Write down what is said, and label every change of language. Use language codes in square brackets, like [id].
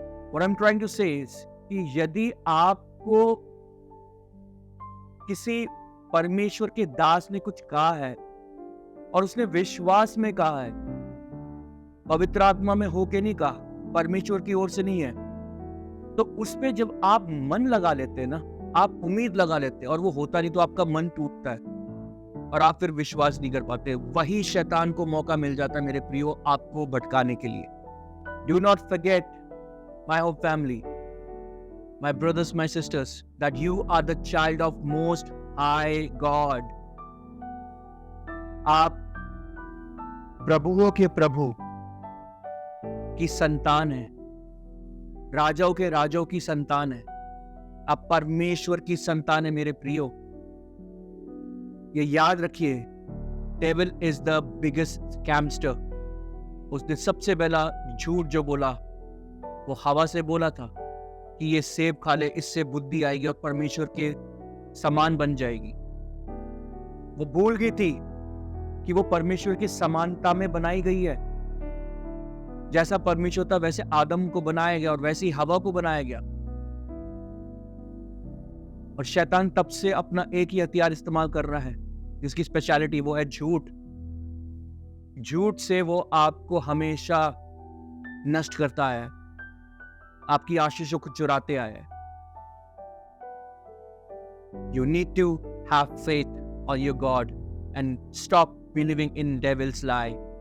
[en] What I'm trying to say is [hi] कि यदि आपको किसी परमेश्वर के दास ने कुछ कहा है और उसने विश्वास में कहा है, पवित्र आत्मा में होके नहीं कहा, परमेश्वर की ओर से नहीं है, तो उसमें जब आप मन लगा लेते हैं ना, आप उम्मीद लगा लेते हैं और वो होता नहीं, तो आपका मन टूटता है और आप फिर विश्वास नहीं कर पाते। वही शैतान को मौका मिल जाता है मेरे प्रियो, आपको भटकाने के लिए। [en] Do not forget my whole family, my brothers, my sisters, that you are the child of most high God. [hi] आप प्रभुओं के प्रभु की संतान है, राजाओं के राजाओं की संतान है, आप परमेश्वर की संतान है मेरे प्रियो। ये याद रखिए, [en] Devil is the biggest scamster. [hi] उसने सबसे पहला झूठ जो बोला वो हवा से बोला था कि ये सेब खा ले, इससे बुद्धि आएगी और परमेश्वर के समान बन जाएगी। वो भूल गई थी कि वो परमेश्वर की समानता में बनाई गई है। जैसा परमेश्वर था वैसे आदम को बनाया गया और वैसे ही हवा को बनाया गया। और शैतान तब से अपना एक ही हथियार इस्तेमाल कर रहा है, जिसकी स्पेशलिटी वो है झूठ। झूठ से वो आपको हमेशा नष्ट करता है, आपकी आशीषों को चुराते आया है। [en] You need to have faith on your God and stop believing in devil's lie.